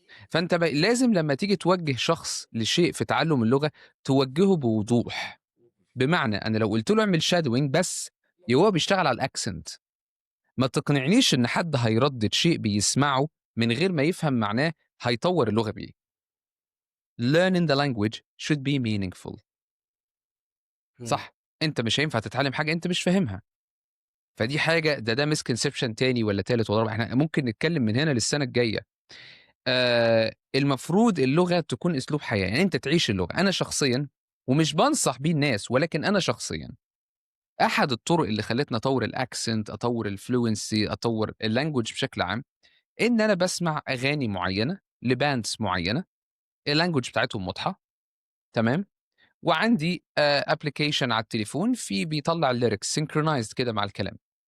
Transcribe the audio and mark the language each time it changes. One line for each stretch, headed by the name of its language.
Arabic: فأنت لازم لمّا تيجي توجّه شخص لشيء في تعلُّم اللغة، توجّهه بوضوح. بمعنى أنا لو قُلت له اعمل shadowing بس، يبقى هو بيشتغل على الaccent. ما تقنعنيش إن حد هيردد شيء بيسمعه من غير ما يفهم معناه، هيطوّر اللغة بإيه.
English: learning the language should be meaningful، إمم.
Arabic: صح؟ أنت مش هينفع تتعلّم حاجة أنت مش فاهمها. فدي حاجة، ده misconception تاني والّا تالت والّا رابع، إحنا ممكن نتكلّم من هنا للسنة الجاية. المفروض اللغة تكون أسلوب حياة، يعني أنت تعيش اللغة. أنا شخصيًا، ومش بانصح بيه الناس، ولكن أنا شخصيًا، أحد الطرق اللي خلّتني أطوّر الaccent، أطوّر الfluency، أطوّر الlanguage بشكل عام، إن أنا باسمع أغاني معيّنة لbands معيّنة، الlanguage بتاعتهم واضحة، تمام، وعندي application على التليفون بيطلّع ال
English: lyrics synchronized
Arabic: كده مع الكلام،